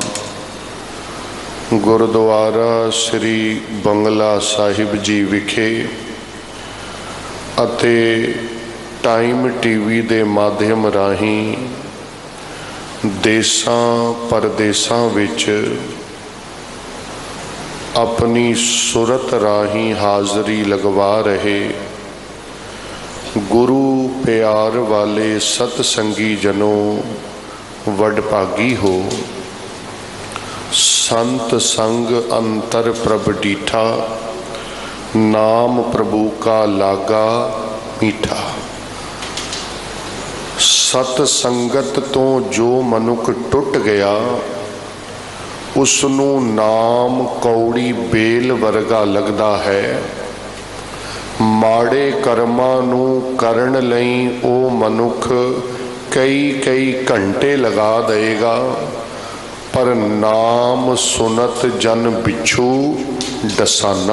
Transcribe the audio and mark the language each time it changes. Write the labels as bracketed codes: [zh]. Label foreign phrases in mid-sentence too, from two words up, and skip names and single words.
[pa] ਗੁਰਦੁਆਰਾ ਸ੍ਰੀ ਬੰਗਲਾ ਸਾਹਿਬ ਜੀ ਵਿਖੇ ਅਤੇ ਟਾਈਮ ਟੀਵੀ ਦੇ ਮਾਧਿਅਮ ਰਾਹੀਂ ਦੇਸਾਂ ਪਰਦੇਸਾਂ ਵਿੱਚ ਆਪਣੀ ਸੁਰਤ ਰਾਹੀਂ ਹਾਜ਼ਰੀ ਲਗਵਾ ਰਹੇ ਗੁਰੂ ਪਿਆਰ ਵਾਲੇ ਸਤਸੰਗੀ ਜਨੋ ਵਡਭਾਗੀ ਹੋ। [hi] संत संग अंतर प्रभ डीठा नाम प्रभु का लागा मीठा। [pa] ਸਤ ਸੰਗਤ ਤੋ ਜੋ ਮਨੁਖ ਟੁਟ ਗਿਆ ਉਸਨੂ ਨਾਮ ਕੌੜੀ ਬੇਲ ਵਰਗਾ ਲਗਦਾ ਹੈ। ਮਾੜੇ ਕਰਮਾਂ ਨੂ ਕਰਨ ਲਈ ਓ ਮਨੁਖ ਕਈ ਕਈ ਘੰਟੇ ਲਗਾ ਦੇਗਾ ਪਰ [hi] नाम सुनत जन बिछू डसाना।